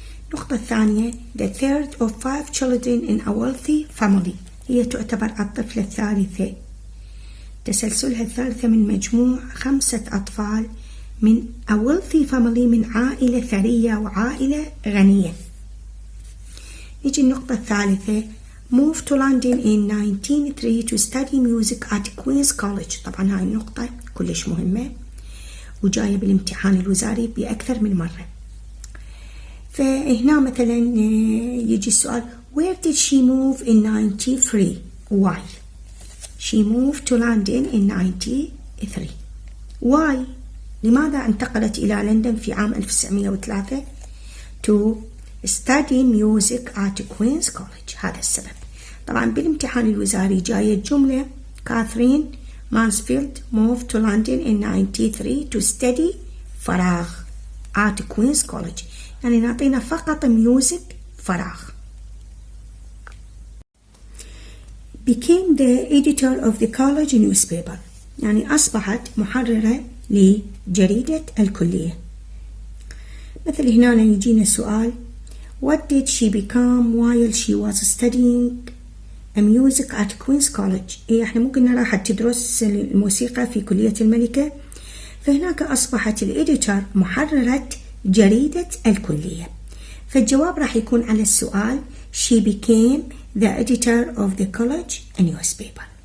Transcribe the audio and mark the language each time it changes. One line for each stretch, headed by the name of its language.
Arabic: النقطة الثانية
English: the third of 5 children in a wealthy family،
Arabic: هي تعتبر الطفلة الثالثة، تسلسلها الثالثة من مجموع 5 أطفال من
English: a wealthy family،
Arabic: من عائلة ثرية وعائلة غنية. نيجي النقطة الثالثة
English: moved to London in 1903 to study music at Queen's College.
Arabic: طبعا هاي النقطة كلش مهمة وجاية بالامتحان الوزاري بأكثر من مرة. فهنا مثلا يجي السؤال
English: where did she move in 93 why she moved to London in 93 why،
Arabic: لماذا انتقلت إلى لندن في عام 1903
English: to study music at Queen's College،
Arabic: هذا السبب. طبعا بالامتحان الوزاري جاية جملة كاثرين مانسفيلد
English: moved to London in 93 to study
Arabic: فراغ
English: at Queen's College،
Arabic: يعني نعطينا فقط ميوزك فراغ.
English: became the editor of the college newspaper،
Arabic: يعني أصبحت محررة لجريدة الكلية. مثل هنا يجينا سؤال
English: what did she become while she was studying music at Queen's College،
Arabic: احنا مو قلنا راح تدرس الموسيقى في كلية الملكة، فهناك أصبحت الإديتور محررة جريدة الكلية، فالجواب راح يكون على السؤال
English: she became the editor of the college newspaper.